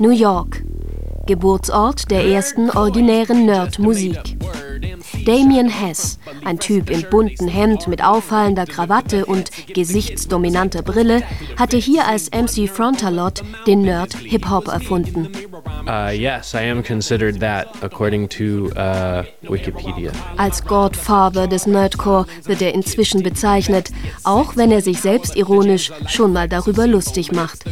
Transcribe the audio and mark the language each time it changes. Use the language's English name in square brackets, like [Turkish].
[German] New York, Geburtsort der ersten originären Nerd-Musik. Damien Hess, ein Typ im bunten Hemd mit auffallender Krawatte und gesichtsdominanter Brille, hatte hier als MC Frontalot den Nerd Hip-Hop erfunden. [English] Yes, I am considered that according to Wikipedia. [German] Als Godfather des Nerdcore wird er inzwischen bezeichnet, auch wenn er sich selbstironisch schon mal darüber lustig macht.